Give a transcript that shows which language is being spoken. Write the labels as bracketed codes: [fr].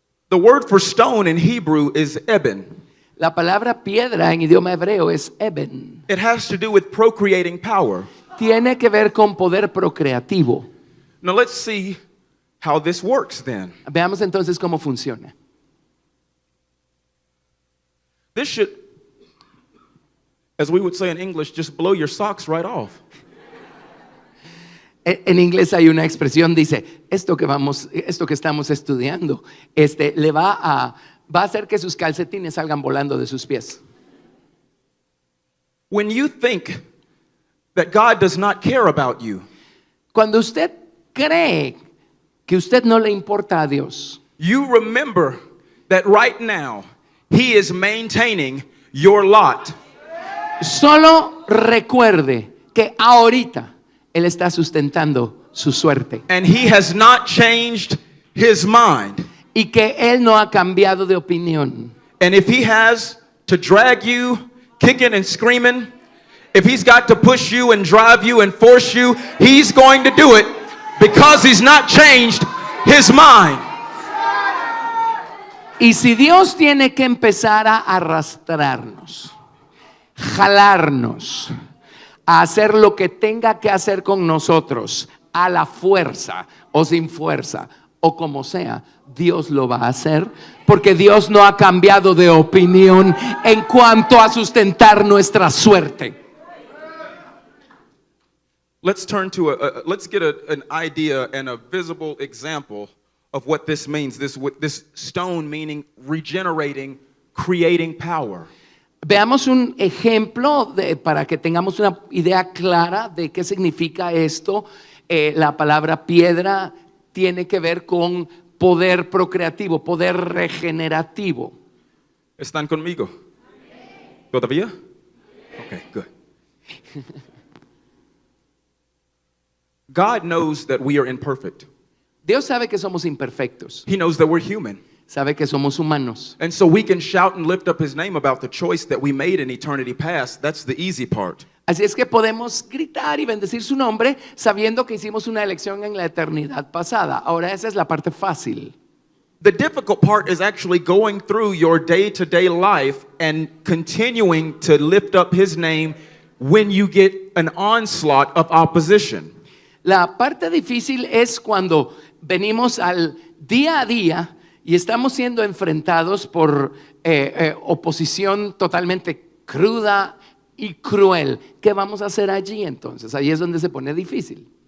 [en] The word for stone in Hebrew is eben. [es] La palabra piedra en idioma hebreo es eben. [en] It has to do with procreating power. [es] Tiene que ver con poder procreativo. [en] Now let's see how this works then. [es] Veamos entonces cómo funciona. [en] This should, as we would say in English, just blow your socks right off. [es] En inglés hay una expresión, dice, esto que estamos estudiando, le va a hacer que sus calcetines salgan volando de sus pies. [en] When you think that God does not care about you, [es] Cuando usted cree que usted no le importa a Dios, [en] you remember that right now He is maintaining your lot. [es] solo recuerde que ahorita Él está sustentando su suerte [en] And He has not changed His mind. [es] y que Él no ha cambiado de opinión. [en] And if He has to drag you kicking and screaming, if He's got to push you and drive you and force you, He's going to do it because He's not changed His mind. [es] Y si Dios tiene que empezar a arrastrarnos, jalarnos, a hacer lo que tenga que hacer con nosotros, a la fuerza o sin fuerza o como sea, Dios lo va a hacer, porque Dios no ha cambiado de opinión en cuanto a sustentar nuestra suerte. [en] Let's turn to let's get an idea and a visible example of what this means. This stone meaning regenerating, creating power. [es] Veamos un ejemplo para que tengamos una idea clara de qué significa esto. La palabra piedra tiene que ver con poder procreativo, poder regenerativo. ¿Están conmigo? ¿Todavía? [en] Okay, good. God knows that we are imperfect. [es] Dios sabe que somos imperfectos, [en] He knows that we're human. [es] sabe que somos humanos. [en] And so we can shout and lift up his name about the choice that we made in eternity past. That's the easy part. [es] Así es que podemos gritar y bendecir su nombre sabiendo que hicimos una elección en la eternidad pasada. Ahora esa es la parte fácil. [en] The difficult part is actually going through your day-to-day life and continuing to lift up his name when you get an onslaught of opposition. [es] La parte difícil es cuando venimos al día a día y estamos siendo enfrentados por oposición totalmente cruda y cruel. ¿Qué vamos a hacer allí entonces? Ahí es donde se pone difícil.